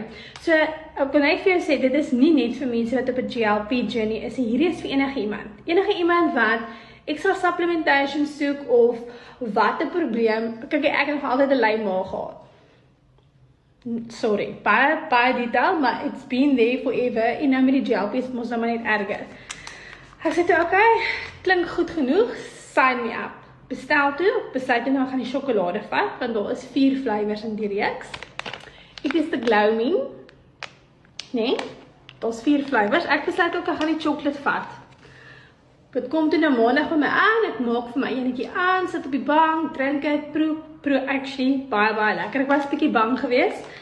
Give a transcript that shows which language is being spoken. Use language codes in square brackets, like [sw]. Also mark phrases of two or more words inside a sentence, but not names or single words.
[af] So, ek kan net vir jou sê, dit is nie net vir mense wat op 'n GLP journey is, hierdie is vir enige iemand. Enige iemand wat extra supplementation soek of wat 'n probleem, kyk ek het nog altyd 'n lui maag gehad. [en] Sorry, [af] baie detail, maar [en] it's been there forever, [af] en nou met die GLP's mos nou maar net erger. Ek sê toe, okay, klink goed genoeg, [en] sign me up. [af] Bestel toe, besluit nou gaan die sjokolade vat, want daar is 4 flavours in die reeks. Ek is die Gloaming, nee, daar's 4 flavours, ek besluit ook, ek gaan die chocolate vat. Dit kom toe nou maandag by my aan, ek maak vir my enetjie aan, sit op die bank, drink het, proe, actually, baie lekker, ek was 'n bietjie bang geweest.